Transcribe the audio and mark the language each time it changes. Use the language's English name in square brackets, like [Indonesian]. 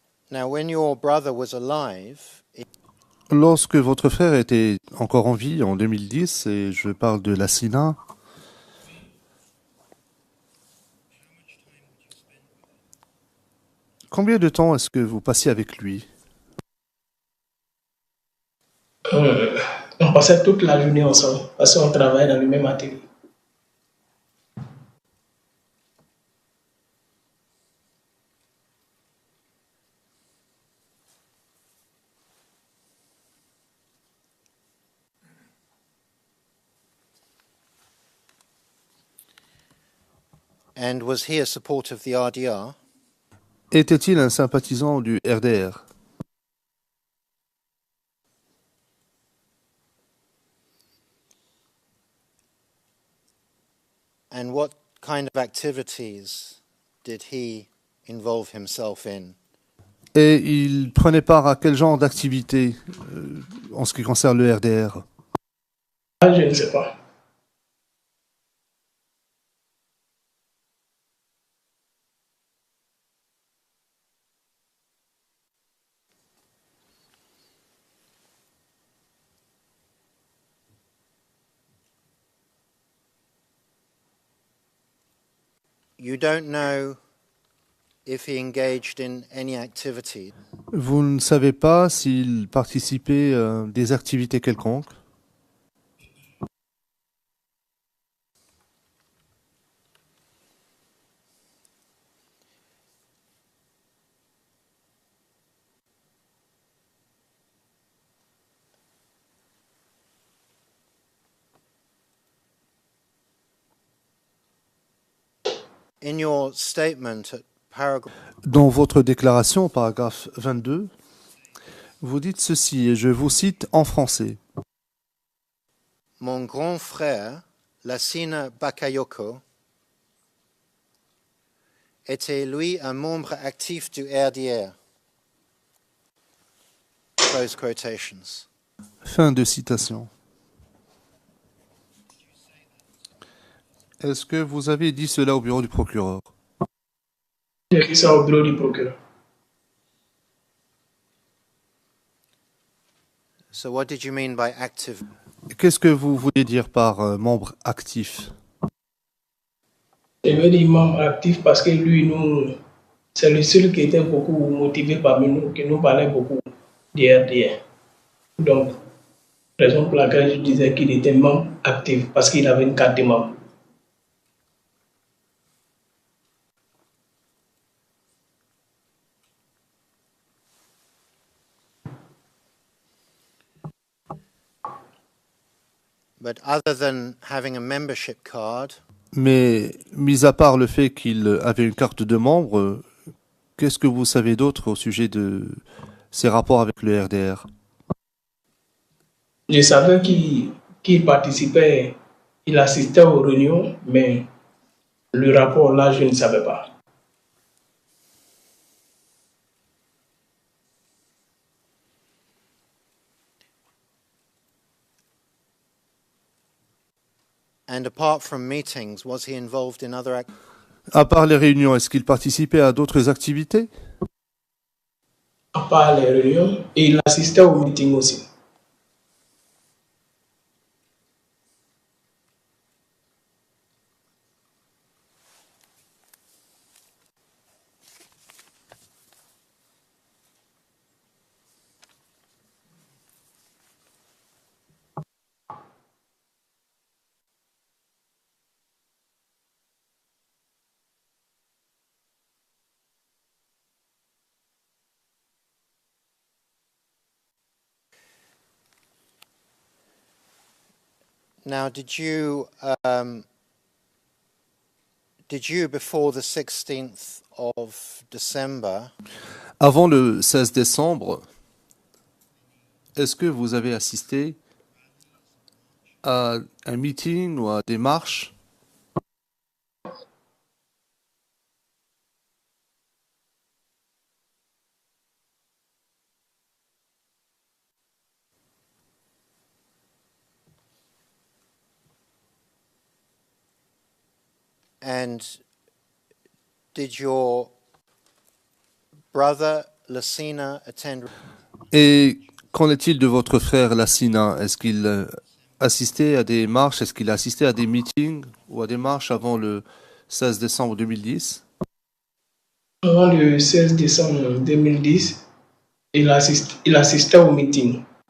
[English] Now, when your brother was alive, [French] Lorsque votre frère était encore en vie en 2010, et je parle de la SINA, combien de temps est-ce que vous passiez avec lui? On passait toute la journée ensemble, parce qu'on travaillait dans le même atelier. [English] and was he a supporter of the RDR? [French] Était-il un sympathisant du RDR? [English] And what kind of activities did he involve himself in? [French] Et il prenait part à quel genre d'activité en ce qui concerne le RDR? Ah, je ne sais pas. [English] You don't know if he engaged in any activity. [French] Vous ne savez pas s'il participait à des activités quelconques? [English] In your statement at paragraph, [French] Dans votre déclaration, paragraphe 22, vous dites ceci, et je vous cite en français. mon grand frère, Lassina Bakayoko, était lui un membre actif du RDR. [English] Close quotations. [French] Fin de citation. Est-ce que vous avez dit cela au bureau du procureur? J'ai dit ça au bureau du procureur. [English] So what did you mean by active? [French] Qu'est-ce que vous voulez dire par membre actif? Je veux dire membre actif parce que lui, nous, c'est le seul qui était beaucoup motivé parmi nous, qui nous parlait beaucoup du RDR. Donc, raison pour laquelle je disais qu'il était membre actif, parce qu'il avait une carte de membre. [English] But other than having a membership card, [French] Mais, mis à part le fait qu'il avait une carte de membre, qu'est-ce que vous savez d'autre au sujet de ses rapports avec le RDR? Je savais qu'il participait, il assistait aux réunions, mais le rapport là, je ne savais pas. [English] and apart from meetings, was he involved in other activities? [French] À part les réunions, est-ce qu'il participait à d'autres activités? À part les réunions, et il assistait aux meetings aussi. [English] Now, did you before the 16th of December [French] Avant le 16 décembre, est-ce que vous avez assisté à un meeting ou à des marches? [English] and did your brother Lassina attend? [French] Et qu'en est-il de votre frère Lassina? Est-ce qu'il assistait à des marches? Est-ce qu'il a assisté à des meetings ou à des marches avant le 16 décembre 2010? Avant le 16 décembre 2010, il assistait au meeting.